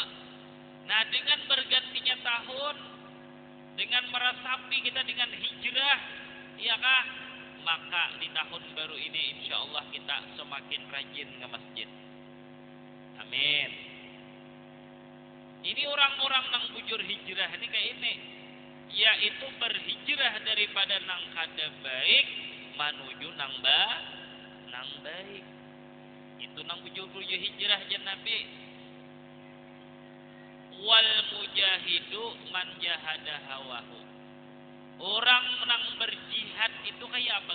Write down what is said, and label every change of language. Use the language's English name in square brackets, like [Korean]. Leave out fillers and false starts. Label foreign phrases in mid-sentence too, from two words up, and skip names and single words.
[Indonesian] Nah, dengan bergantinya tahun, dengan meresapi kita dengan hijrah, iyakah? Maka di tahun baru ini [Arabic] إن شاء الله [Indonesian] kita semakin rajin ke masjid. [Banjar] Amin. Ini orang-orang yang bujur hijrah ini kayak ini, yaitu berhijrah daripada nang kada baik menuju nang baik. Itu nang bujur hijrah jan Nabi. [Arabic] والمجاهد من جاهد هواه. [Banjar] Orang nang berjihad itu kayak apa?